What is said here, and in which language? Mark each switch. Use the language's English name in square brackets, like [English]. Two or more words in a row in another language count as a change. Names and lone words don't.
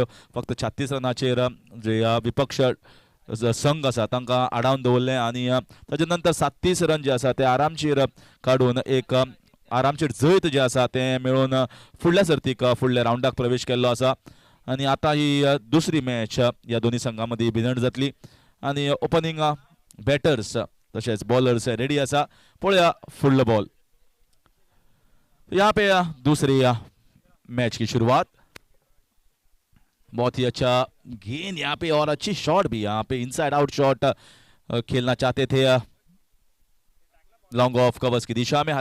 [Konkani] फक्त 36 रनाचेर जे विपक्ष संघ आसा तांकां आडावन दवरलें आनी ताजे नंतर 37 रन जे आसा ते आरामशीर काडून एक आरामशीर जैत जे आसा ते मेळोवन फुडल्या सर्तीक फुडल्या राउंडाक प्रवेश केल्लो आसा. आनी आतां ही दुसरी मॅच ह्या दोनी संघां मदीं भिजण जातली आनी [English] opening batters [Konkani] तशेंच बॉलर्स रेडी आसा. पळोवया फुडलो बॉल. [Hindi] यहाँ पे दूसरी मैच की शुरुआत. बहुत ही अच्छा गेंद यहाँ पे और अच्छी शॉट भी, यहाँ पे [English] inside out shot [Hindi] खेलना चाहते थे [English] long off covers [Hindi] की दिशा में.